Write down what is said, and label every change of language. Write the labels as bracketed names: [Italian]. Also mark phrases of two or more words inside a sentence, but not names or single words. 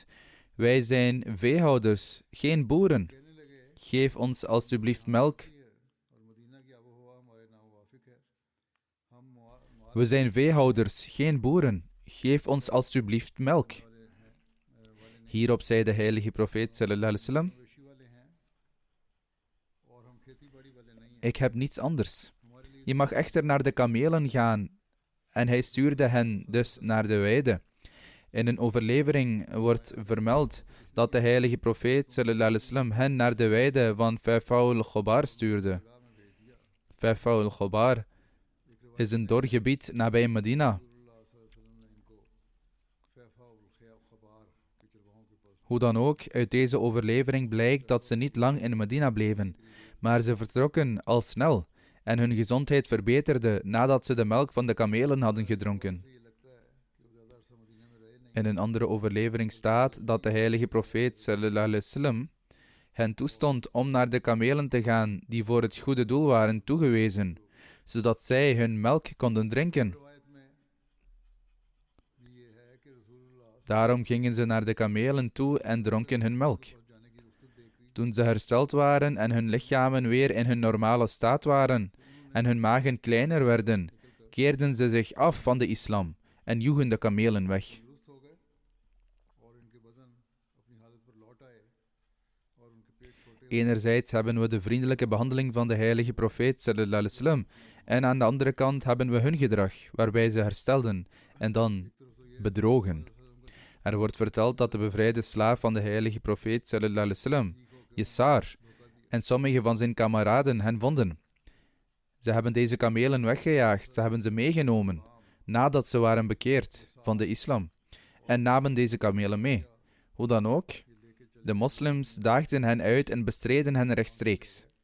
[Dutch] Wij zijn veehouders, geen boeren. Geef ons alstublieft melk. We zijn veehouders, geen boeren. Geef ons alstublieft melk. Hierop zei de heilige profeet [Arabic] صلى الله عليه وسلم: [Dutch] ik heb niets anders. Je mag echter naar de kamelen gaan. En hij stuurde hen dus naar de weide. In een overlevering wordt vermeld dat de heilige profeet [Arabic] صلى الله عليه وسلم [Dutch] hen naar de weide van Faifa al-Khobar stuurde. Faifa al-Khobar is een dor gebied nabij Medina. Hoe dan ook, uit deze overlevering blijkt dat ze niet lang in Medina bleven, maar ze vertrokken al snel en hun gezondheid verbeterde nadat ze de melk van de kamelen hadden gedronken. In een andere overlevering staat dat de heilige profeet [Arabic] صلى الله عليه وسلم [Dutch] hen toestond om naar de kamelen te gaan die voor het goede doel waren toegewezen, zodat zij hun melk konden drinken. Daarom gingen ze naar de kamelen toe en dronken hun melk. Toen ze hersteld waren en hun lichamen weer in hun normale staat waren en hun magen kleiner werden, keerden ze zich af van de islam en joegen de kamelen weg. Enerzijds hebben we de vriendelijke behandeling van de heilige profeet [Arabic] صلى الله عليه وسلم [Dutch] en aan de andere kant hebben we hun gedrag, waarbij ze herstelden en dan bedrogen. Er wordt verteld dat de bevrijde slaaf van de heilige profeet [Arabic] صلى الله عليه وسلم, [Dutch] Yasar, en sommige van zijn kameraden hen vonden. Ze hebben deze kamelen weggejaagd, ze hebben ze meegenomen, nadat ze waren bekeerd van de islam, en namen deze kamelen mee. Hoe dan ook, de moslims daagden hen uit en bestreden hen rechtstreeks.